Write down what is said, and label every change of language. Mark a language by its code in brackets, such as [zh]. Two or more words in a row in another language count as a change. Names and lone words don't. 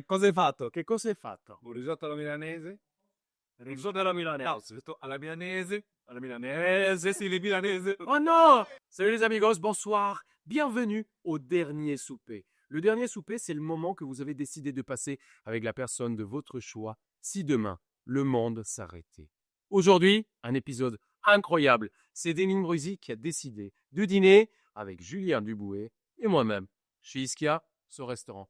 [it] cosa hai fatto? Che cosa hai fatto? Un risotto alla milanese? Risotto alla milanese. No, risotto alla milanese. Alla milanese, sì, les milanese. [fr] Oh non! Salut les amigos, bonsoir. Bienvenue au dernier souper. Le dernier souper, c'est le moment que vous avez décidé de passer avec la personne de votre choix si demain le monde s'arrêtait. Aujourd'hui, un épisode incroyable. C'est Denis Brusy qui a décidé de dîner avec Julien Dubouet et moi-même chez Ischia, ce restaurant.